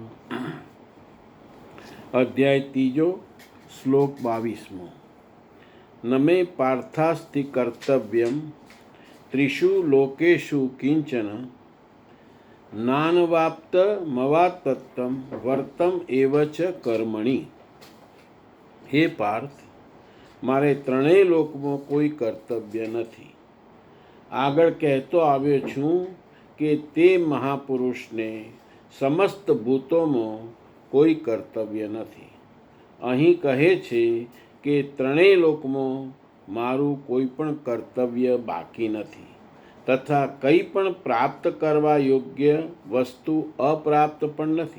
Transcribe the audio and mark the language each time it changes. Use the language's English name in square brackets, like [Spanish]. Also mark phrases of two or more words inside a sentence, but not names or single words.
[Gujarati] અધ્યાય ત્રીજો શ્લોક 22। [Sanskrit] न मे पार्थास्ति कर्तव्यं त्रिषु लोकेषु किंचन नानवाप्तमवाप्तं वर्तम एव च कर्मणि। हे पार्थ, [Gujarati] મારે ત્રણેય લોકમાં કોઈ કર્તવ્ય નથી. આગળ કહેતો આવ્યો છું કે તે મહાપુરુષને સમસ્ત ભૂતોમાં કોઈ કર્તવ્ય નથી. અહીં કહે છે કે ત્રણેય લોકમાં મારું કોઈ પણ કર્તવ્ય બાકી નથી તથા કંઈ પણ પ્રાપ્ત કરવા યોગ્ય વસ્તુ અપ્રાપ્ત પણ નથી.